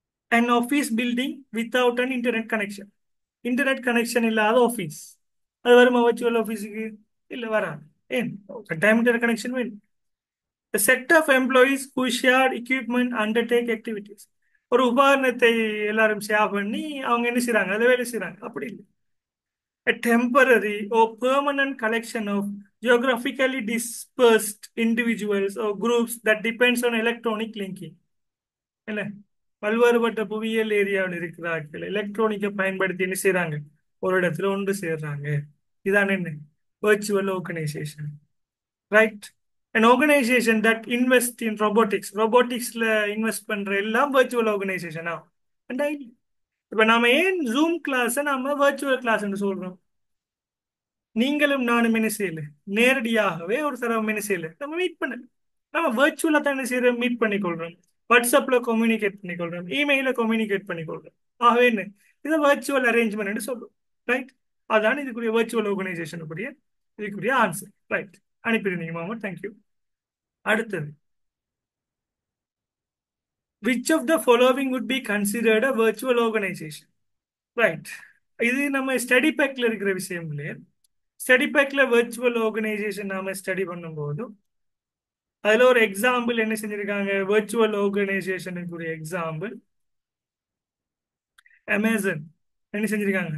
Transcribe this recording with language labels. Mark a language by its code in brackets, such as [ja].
[en] an office building without an internet connection. [ta] Internet connection இல்லாத office. அது வருமா virtual ஆஃபீஸுக்கு? இல்ல வராது. ஏன்? டைம் இன்டர்நெட் கனெக்ஷன் வேணும். [en] A set of employees who shared equipment undertake activities. [ta] ஒரு உபகரணத்தை எல்லாரும் ஷேர் பண்ணி அவங்க என்ன செய்றாங்க? அதை வேலை செய்றாங்க. அப்படி இல்லை. [en] A temporary or permanent collection of geographically dispersed individuals or groups that depends on electronic linking. [ta] இல்ல, பல்வேறுபட்ட புவியியல் ஏரியாவில் இருக்கிறார்கள். எலக்ட்ரானிக்கை பயன்படுத்தி என்ன செய்றாங்க? ஒரு இடத்துல ஒன்று சேர்றாங்க. இதான் என்ன? virtual organization. Right. [en] an organization that invest in roboticsல invest [ta] பண்ற எல்லாம் [en] virtual organization ஆ? [ta] இப்ப நாம ஏன் ஜூம் கிளாஸ் நாம virtual கிளாஸ் என்று சொல்றோம்? நீங்களும் நானும் என்ன செய்யல? நேரடியாகவே ஒரு தடவை என்ன செய்யல? நம்ம மீட் பண்ணல. நம்ம virtual தான் என்ன செய்யறோம்? மீட் பண்ணிக்கொள்றோம். வாட்ஸ்அப்ல கம்யூனிகேட் பண்ணிக்கொள்றோம். இமெயில கம்யூனிகேட் பண்ணிக்கொள்றோம். ஆகவே என்ன? இதை virtual அரேஞ்ச்மெண்ட் சொல்றோம். ரைட். அதான் இதுக்குரிய virtual organization இதுக்குரிய ஆன்சர். ரைட். அனுப்பியிருந்தீங்க மாமா. தேங்க்யூ. அடுத்தது, [en] which of the following would be considered a virtual organization? [ta] Right. இது நம்ம ஸ்டடி பேக்ல இருக்கிற விஷயம் இல்லையா? ஸ்டடி பேக்ல virtual organization நாம ஸ்டடி பண்ணும்போது அதுல ஒரு எக்ஸாம்பிள் என்ன செஞ்சிருக்காங்க? virtual organizationக்குரிய example Amazon. என்ன செஞ்சிருக்காங்க?